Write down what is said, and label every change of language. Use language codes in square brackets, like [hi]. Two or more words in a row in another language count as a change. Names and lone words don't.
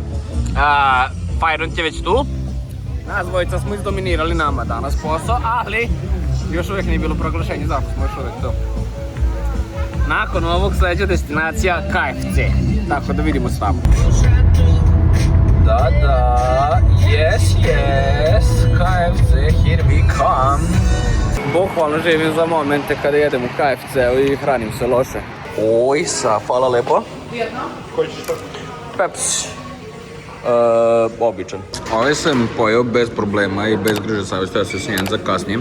[bs] Fajrunt je već tu. Nas dvojica smo izdominirali nama danas posao, ali još uvijek nije bilo proglašenje, zato smo još uvijek tu. Nakon ovog sljedeća destinacija KFC. Tako da vidimo s vama. Da, [en] yes, KFC, here we come. [bs] Bukvalno živim za momente kada jedem u KFC-u i hranim se loše. Oj, hvala lepo. Jedno? Koji ćeš to? Pepsi. Običan. Ovaj sam pojeo bez problema i bez griže savjesti, ja se snijem za kasnije.